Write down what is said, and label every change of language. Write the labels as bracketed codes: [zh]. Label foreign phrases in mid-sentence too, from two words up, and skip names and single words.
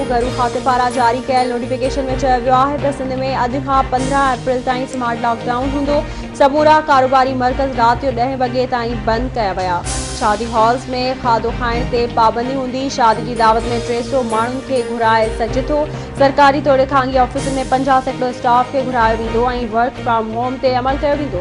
[sd] घरू खाते पारां जारी कयल नोटिफिकेशन में चयो वियो आहे त सिंध में अॼु खां 15 अप्रैल ताईं [en] smart lockdown [sd] हूंदो। समूरा कारोबारी मर्कज़ रात जो 10 वॻे ताईं बंदि कया विया। शादी हॉल्स में खाधो खाइण ते पाबंदी हूंदी। शादी की दावत में 300 माण्हुनि खे घुराए सघिजे थो। सरकारी तौर खांगी ऑफिसनि में 50% स्टाफ खे घुरायो वेंदो ऐं [en] work from home [sd] ते अमल कयो वेंदो।